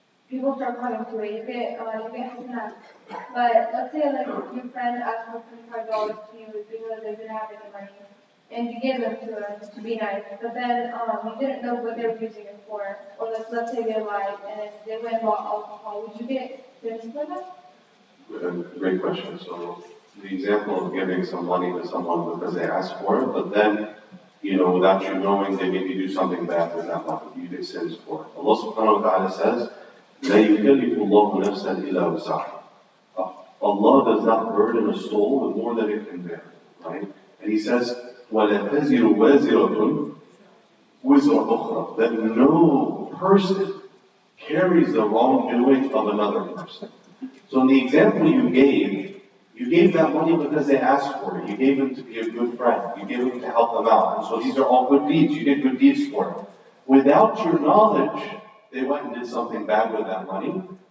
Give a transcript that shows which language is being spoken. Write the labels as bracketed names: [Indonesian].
[English] people start coming to it, you get snapped. But let's say like your friend asked for $25 to you because they didn't have any money, and you gave them to them to be nice, but then you didn't know what they were using it for, or let's say they lied and they went and bought alcohol, would you get finished for that? Great question. So the example of giving some money to someone because they asked for it, but then, without you knowing, they maybe do something bad with that money. You get sins for it. Allah subhanahu wa ta'ala says, [Arabic] لا يكلف الله نفسا إلا وسعها. [English] Allah does not burden a soul with more than it can bear, right? And He says, [Arabic] وَلَا تَزِرُ وَازِرَةٌ وِزْرَ أُخْرَى. [English] That no person carries the wrongdoing of another person. So in the example you gave that money because they asked for it. You gave them to be a good friend. You gave them to help them out. And so these are all good deeds. You did good deeds for it. Without your knowledge, they went and did something bad with that money.